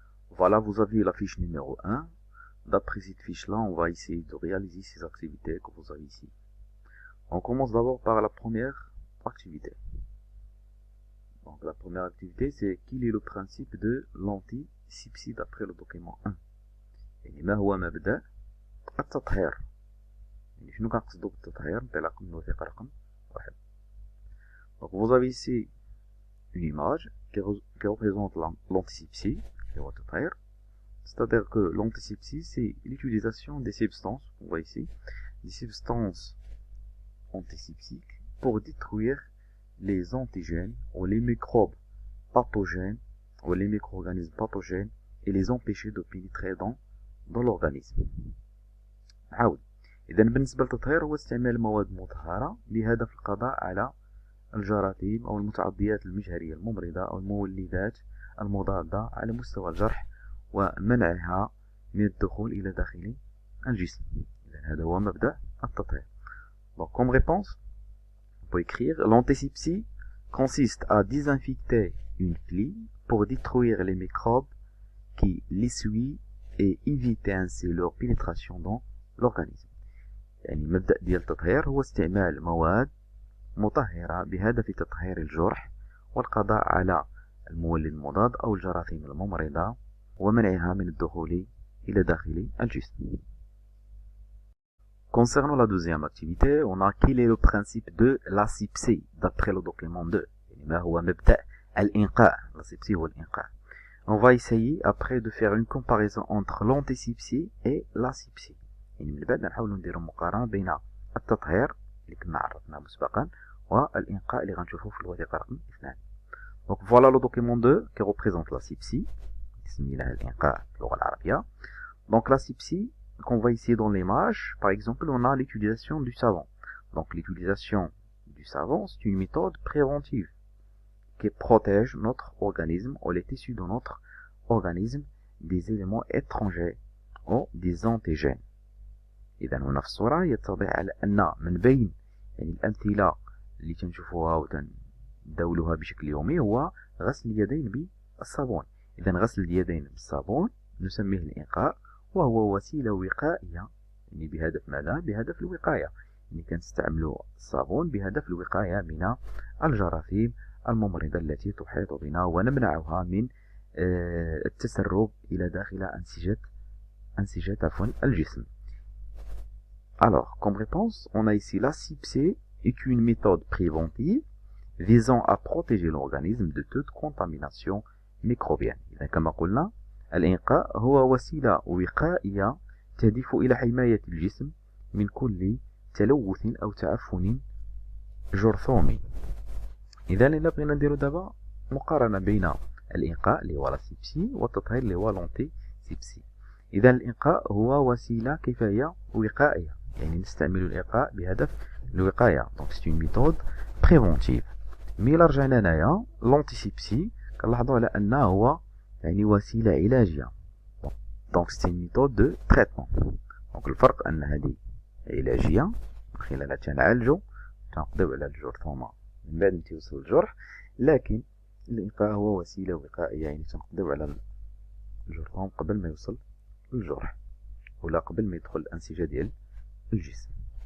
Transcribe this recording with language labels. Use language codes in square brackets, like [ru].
[fr] Voilà, vous avez la fiche numéro 1. D'après cette fiche-là, on va essayer de réaliser ces activités que vous avez ici. On commence d'abord par la première activité. Donc la première activité, c'est quel est le principe de l'antisepsie d'après le document 1. [ar] يعني ما هو مبدأ التطهير. يعني شنو كنقصدو بالتطهير؟ انطلاقا من الوثيقة رقم 1. [fr] Donc vous avez ici une image qui représente l'antisepsie, qui est le تطهير. C'est-à-dire que l'antisepsie, c'est l'utilisation des substances, on voit ici, des substances antiseptiques pour détruire les antigènes ou les microbes pathogènes ou les micro-organismes pathogènes et les empêcher de pénétrer dans l'organisme. [ar] عاود. إذا بالنسبة للتطهير هو استعمال مواد مطهرة بهدف القضاء على الجراثيم أو المتعديات المجهرية الممرضة أو المولدات المضادة على مستوى الجرح ومنعها من الدخول إلى داخل الجسم. إذا هذا هو مبدأ التطهير. [fr] Donc comme réponse, on peut écrire l'antisepsie consiste à désinfecter une plaie pour détruire les microbes qui l'essuient et éviter ainsi leur pénétration dans l'organisme. [ar] يعني مبدأ ديال التطهير هو استعمال مواد مطهرة بهدف تطهير الجرح والقضاء على المولد المضاد أو الجراثيم الممرضة ومنعها من الدخول إلى داخل الجسم. [fr] Concernant la deuxième activité, on a quel est le principe de l'asepsie d'après le document 2. [ar] ما هو مبدأ الإنقاء. L'asepsie هو الإنقاء. [fr] On va essayer après de faire une comparaison entre l'antisepsie et l'asepsie. [ar] يعني من بعد نحاولوا نديروا مقارنة بين التطهير اللي كنا عرفناه مسبقا والإنقاء اللي غنشوفوه في الوثيقة رقم 2. [fr] Donc voilà le document 2 qui représente l'asepsie. [ar] سميناها الإنقاء في اللغة العربية. [fr] Donc l'asepsie qu'on voit ici dans l'image, par exemple, on a l'utilisation du savon. Donc l'utilisation du savon, c'est une méthode préventive qui protège notre organisme ou les tissus de notre organisme des éléments étrangers ou des antigènes. [ar] إذا هنا في الصورة يتضح على أن من بين يعني الأمثلة اللي تنشوفوها وتنداولوها بشكل يومي هو غسل اليدين بالصابون. إذا غسل اليدين بالصابون نسميه الإنقاء وهو وسيلة وقائية يعني بهدف ماذا؟ بهدف الوقاية. يعني كنستعملوا الصابون بهدف الوقاية من الجراثيم الممرضة التي تحيط بنا ونمنعها من التسرب إلى داخل أنسجة الجسم. [fr] Alors, comme réponse, on a ici l'asepsie est une méthode préventive visant à protéger l'organisme de toute contamination microbienne. [ar] إذا كما قلنا الإنقاء هو وسيلة وقائية تهدف إلى حماية الجسم من كل تلوث أو تعفن جرثومي. إذا إلا بغينا نديرو دابا مقارنة بين الإنقاء اللي هو لاسيبسي والتطهير اللي هو لونتيسيبسي. إذا الإنقاء هو وسيلة كيف هي وقائية يعني نستعمل الإنقاء بهدف الوقاية. [fr] Donc c'est une méthode préventive. [ar] مي إلا رجعنا هنايا لونتيسيبسي كنلاحظوا على أنه هو يعني وسيلة علاجية. [fr] Donc c'est une méthode de traitement. [ar] Donc الفرق أن هذه علاجية من خلالها تنعالجو تنقضيو على الجرثومة من بعد ما تيوصل الجرح، لكن الإنقاء هو وسيلة وقائية يعني تنقضيو على الجرثوم قبل ما يوصل للجرح ولا قبل ما يدخل الأنسجة ديال الجسم.